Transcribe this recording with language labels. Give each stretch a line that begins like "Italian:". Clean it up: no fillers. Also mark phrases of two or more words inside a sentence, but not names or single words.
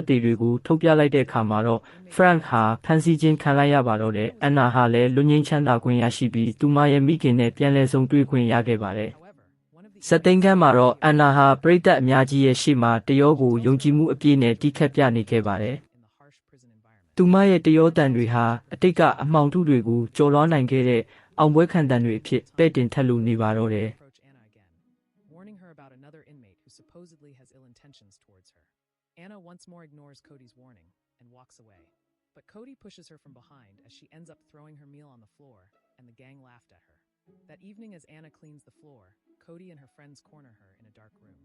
Burmese: သေတွေကိုထုတ်ပြလိုက်တဲ့အခါမှာတော့ဖရန့်ဟာဖမ်းဆီးခြင်းခံလိုက်ရပါတော့တယ်။အန်နာဟာလည်းလူငင်းချမ်းသာခွင့်ရရှိပြီးသူမရဲ့မိခင်နဲ့ပြန်လည်ဆုံတွေ့ခွင့်ရခဲ့ပါတယ်။ဇက်သိန်းခန်းမှာတော့အန်နာဟာပရိသတ်အများကြီးရဲ့ရှေ့မှာတရောကိုယုံကြည်မှုအပြည့်နဲ့တီးခတ်ပြနေခဲ့ပါတယ်။သူမရဲ့တရောတန်တွေဟာအတိတ်ကအမှောင်ထုတွေကိုကျော်လွှားနိုင်ခဲ့တဲ့အောင်ပွဲခံတန်တွေအဖြစ်ပဲ့တင်ထက်လို့နေပါတော့တယ်။
English: Anna once more ignores Cody's warning and walks away. But Cody pushes her from behind as she ends up throwing her meal on the floor, and the gang laughed at her. That evening, as Anna cleans the floor, Cody and her friends corner her in a dark room.